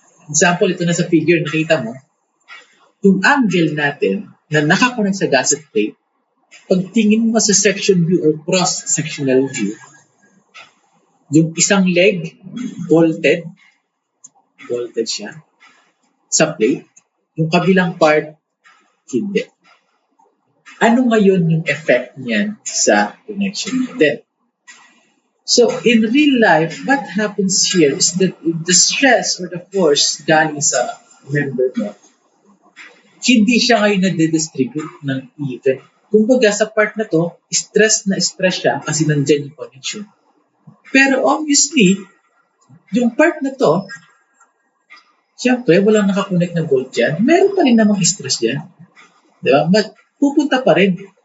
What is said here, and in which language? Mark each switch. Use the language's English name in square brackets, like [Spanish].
[Filipino] Example, ito na sa figure, nakita mo, yung angle natin na nakakonect sa gusset plate, pagtingin mo sa section view or cross-sectional view, yung isang leg, bolted siya sa plate, yung kabilang part, hindi. Ano ngayon yung effect niyan sa connection natin? [English] So, in real life, what happens here is that the stress or the force [Filipino] galing sa member mo hindi siya ngayon nade-distribute ng even. Kumbaga sa part na to, stress na stress siya kasi nandyan yung connection. Pero obviously, yung part na to, siyempre, walang nakakonect na volt dyan. Meron pa rin namang stress dyan. Di ba? But, pupunta pa rin.